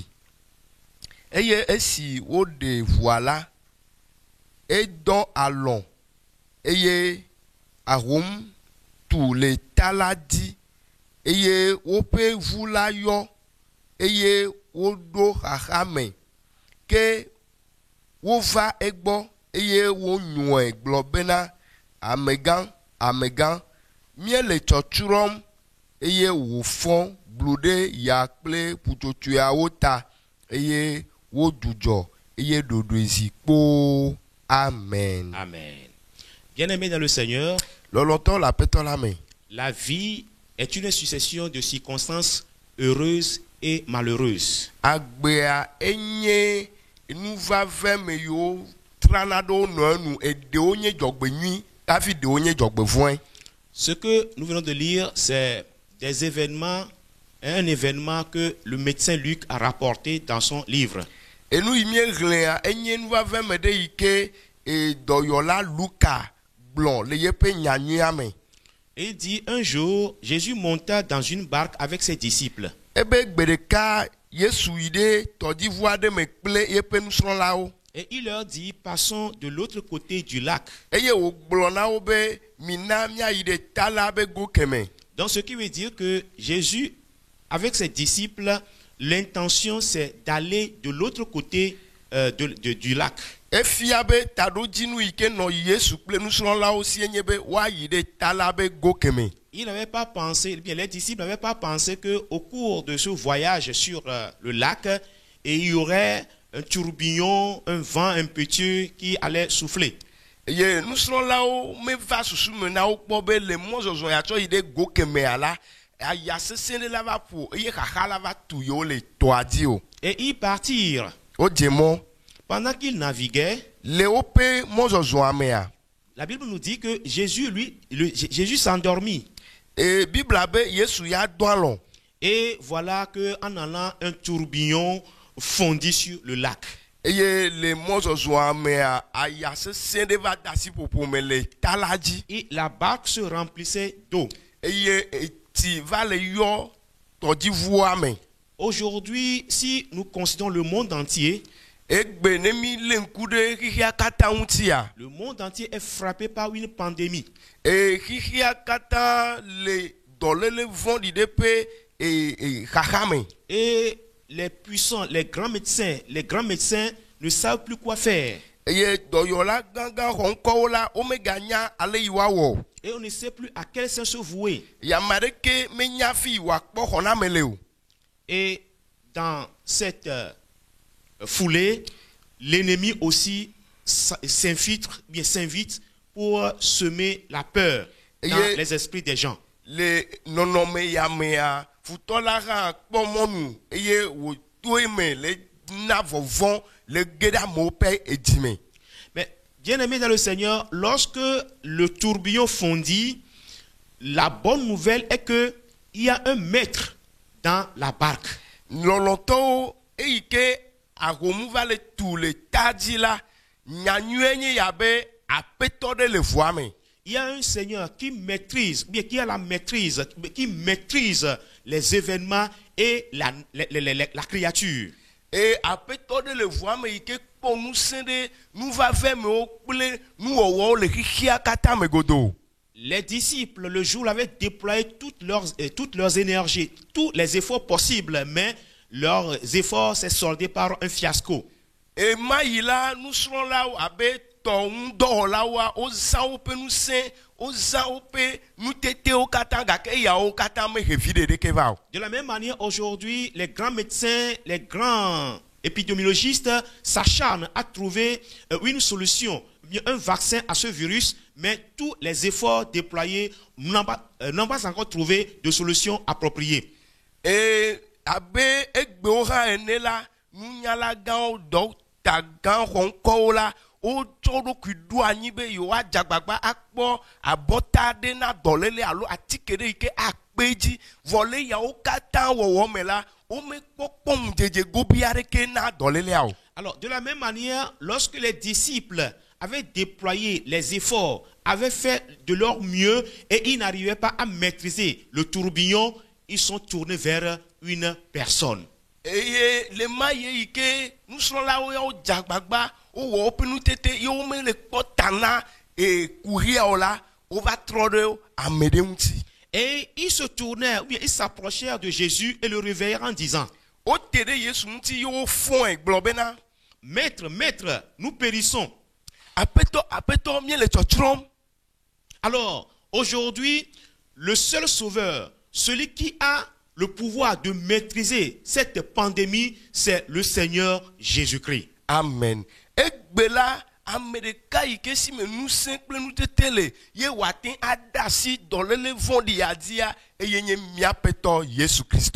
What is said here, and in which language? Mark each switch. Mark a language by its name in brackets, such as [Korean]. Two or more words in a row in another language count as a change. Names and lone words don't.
[Ewe] Eye esi woɖe ʋua la, edɔ alɔ eye ahom tu le ta la dzi eye woƒe ʋu la yɔ eye woɖo xaxa me ke wova egbɔ eye wonyɔe gblɔ bena amegã míele tsɔtsrɔ̃m eye wòfɔ blu ɖe ya kple ƒutsotsoeawo ta eye wodudzɔ eye ɖoɖoe zi kpoo. Amen. Amen. [French] Bien-aimés dans le Seigneur, [Ewe] lɔlɔtɔ le Aƒetɔ la me. [French] La vie est une succession de circonstances heureuses et malheureuses. [Ewe] Agbea enye nuvave me yo trana ɖo nɔ enu eɖewo nye dzɔgbenyui hafi ɖewo nye dzɔgbevɔ̃e. [French] Ce que nous venons de lire, c'est des événements, un événement que le médecin Luc a rapporté dans son livre. [Ewe] Enu yi miehlẽa enye nuvave me ɖe yi ke dɔyɔla Luka gblɔ le yeƒe nyanyuia me. [French] Il dit: un jour, Jésus monta dans une barque avec ses disciples. [Ewe] Ebe gbe ɖeka Yesu yi ɖe tɔdziʋu aɖe me kple yeƒe nusrɔ̃lawo. [French] Et il leur dit, passons de l'autre côté du lac. [Ewe] eye wògblɔ na wo be mina míayi ɖe ta la be go kemɛ. [French] Donc ce qui veut dire que Jésus, avec ses disciples, l'intention c'est d'aller de l'autre côté du lac. [Ewe] Efia be taɖodzinu yi ke nɔ Yesu kple nusrɔ̃lawo sie nye be woayi ɖe ta la be go kemɛ. [French] Ils n'avaient pas pensé, bien les disciples n'avaient pas pensé qu'au cours de ce voyage sur le lac, il y aurait un tourbillon, un vent impétueux qui allait souffler. [Ewe] Ye nusrɔ̃lawo meva susu me na wo kpɔ be le mɔzɔzɔ ya tsɔ yi ɖe go kemɛa la, aya sesẽ ɖe la va ƒo eye xaxa la va tu yewo le tɔa dzi o. [French] Et ils partirent. [Ewe] Wodze mɔ. [French] Pendant qu'ils naviguaient, [Ewe] Le woƒe mɔzɔzɔa mea, [French] la Bible nous dit que Jésus, Jésus s'endormit. [Ewe] et Bibla be Yesu ya dɔ alɔ. [French] Et voilà qu'en allant, un tourbillon fondit sur le lac. [Ewe] Eye le mɔzɔzɔa mea aya sesẽ ɖe va da si ƒoƒo me le ta la dzi. [French] Et la barque se remplissait d'eau. [Ewe] Eye eti va le yɔ tɔdziʋua me. [French] Aujourd'hui, si nous considérons le monde entier, [Ewe] Egbe ne mi le ŋku ɖe xixia katã ŋutia. [French] le monde entier est frappé par une pandémie. [Ewe] Xixia katã le dɔléle vɔ̃ɖi ɖe ƒe xaxa me. [French] Et les puissants, les grands médecins ne savent plus quoi faire. [Ewe] Eye dɔyɔla gãgã xɔŋkɔwo la womeganya ale yi woawɔ. [French] Et on ne sait plus à quel saint se vouer. [Ewe] Yame ɖeke menya fi yi wòakpɔ xɔname le o. [French] Et dans cette foulée, l'ennemi aussi s'invite pour semer la peur dans les esprits des gens. [Ewe] Le nɔnɔme ya mea futɔ la hã kpɔ mɔnu eye wòto eme le na vɔvɔ̃ le ge ɖe amewo ƒe edzi me. [French] Mais bien aimé dans le Seigneur, lorsque le tourbillon fondit, la bonne nouvelle est que il y a un maître dans la barque. [Ewe] Lɔlɔtɔwo eyi ke ahomu va le tu le ta dzi la, nyanyuie nye ya be aƒetɔ ɖe le ʋua me. [French] Il y a un Seigneur qui maîtrise, bien qui a la maîtrise, qui maîtrise les événements et la créature. [Ewe] Et aƒetɔ ɖe le ʋua me yi ke kpɔ ŋusẽ ɖe nuvavɛmewo kple nuwɔwɔwo le xixia katã me godoo. [French] Les disciples, le jour, avaient déployé toutes leurs énergies, tous les efforts possibles, mais leurs efforts s'est soldé par un fiasco. [Ewe] Et mayi la nusrɔ̃lawo abe tɔŋudɔwɔlawoa wozã woƒe ŋusẽ, wozã woƒe nutetewo katã gake eyawo katã mehe vi ɖeɖeke va o. [French] De la même manière, aujourd'hui, les grands médecins, les grands épidémiologistes s'acharnent à trouver une solution, un vaccin à ce virus, mais tous les efforts déployés n'ont pas encore trouvé de solution appropriée. [Ewe] Et abe egbewo hã ene la, nunyala gãwo dɔkta gã xɔŋkɔwo la, wotsɔ ɖokui ɖo anyi be yewoadze agbagba akpɔ abɔta ɖe na dɔléle alo atike ɖe yi ke akpe dzi, vɔ le yawo katã wɔwɔ me la, womekpɔ kpɔŋudzedze gobi aɖeke na dɔlélea o. [French] Alors, de la même manière, lorsque les disciples avaient déployé les efforts, avaient fait de leur mieux et ils n'arrivaient pas à maîtriser le tourbillon, ils sont tournés vers une personne. [Ewe] Eye le ma ye yi ke nusrɔ̃lawo ya wodze agbagba wowɔ woƒe nutete ye womele kpɔ ta na kuhiawo la, wova trɔ ɖe ame ɖe ŋuti. [French] Et ils se tournèrent, ou bien ils s'approchèrent de Jésus et le réveillèrent en disant, [Ewe] Wote ɖe Yesu ŋuti ye wofɔ̃e gblɔ bena, [French] Maître, maître, nous périssons. [Ewe] Aƒetɔ míele tsɔtsrɔ̃m. [French] Alors, aujourd'hui, le seul sauveur, celui qui a le pouvoir de maîtriser cette pandémie, c'est le Seigneur Jésus-Christ. Amen. [Ewe] Egbe la, ame ɖeka yi ke si me ŋusẽ kple nutete le, ye wòate ada asi dɔléle vɔ̃ɖi ya dzia, eye nye míaƒetɔ Yesu Kristo.